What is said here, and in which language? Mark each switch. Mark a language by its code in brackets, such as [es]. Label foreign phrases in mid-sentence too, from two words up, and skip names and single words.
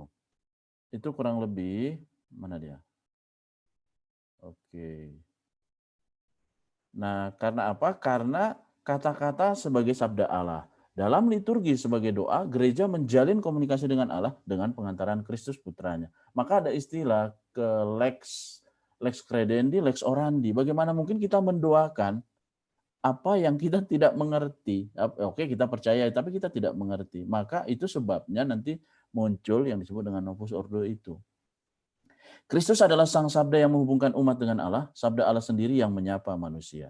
[id] Itu kurang lebih mana dia? Oke. Nah, karena apa? Karena kata-kata sebagai sabda Allah. Dalam liturgi sebagai doa, gereja menjalin komunikasi dengan Allah dengan pengantaran Kristus putranya. Maka ada istilah ke [la] lex credendi, lex orandi. [id] Bagaimana mungkin kita mendoakan apa yang kita tidak mengerti? Oke, kita percaya, tapi kita tidak mengerti. Maka itu sebabnya nanti muncul yang disebut dengan Novus Ordo itu. Kristus adalah sang sabda yang menghubungkan umat dengan Allah, sabda Allah sendiri yang menyapa manusia.